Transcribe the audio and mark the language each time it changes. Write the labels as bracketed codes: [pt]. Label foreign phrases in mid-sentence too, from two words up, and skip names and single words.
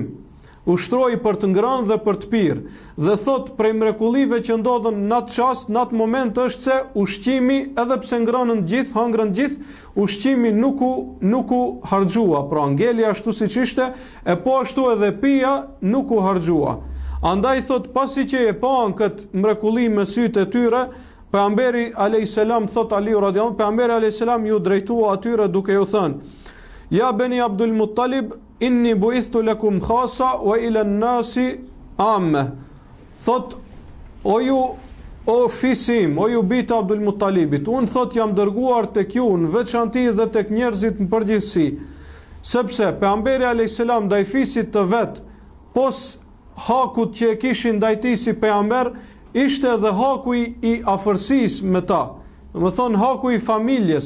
[sq] Ushtroi për të ngrënë dhe për të pirë. Dhe thot prej mrekullive që ndodhen në atë çast, në atë moment është se ushqimi, edhe pse ngrënën gjithë, hangrën gjithë, ushqimi nuk u harxhua, pra ngeli ashtu siç ishte, e po ashtu edhe pija nuk u harxhua. Andaj thot pasi që e pan këtë mrekulli me sytë e tyre, pejgamberi [ar] عليه السلام, [sq] thot Aliu [ar] رضي الله عنه, [sq] pejgamberi [ar] عليه السلام [sq] ju drejtua atyre duke ju thënë: [ar] يا بني عبد المطلب إني بعثت لكم خاصة وإلى الناس عامة. [sq] Thot o fisim, o ju bitë Abdul Muttalibit, unë thot jam dërguar tek ju në veçanti dhe tek njerëzit në përgjithësi. Sepse pejgamberi [ar] عليه السلام [sq] ndaj fisit të vet, pos hakut që e kishin ndaj tij si pejgamber, ishte edhe haku i afërsisë me ta, do të thonë haku i familjes.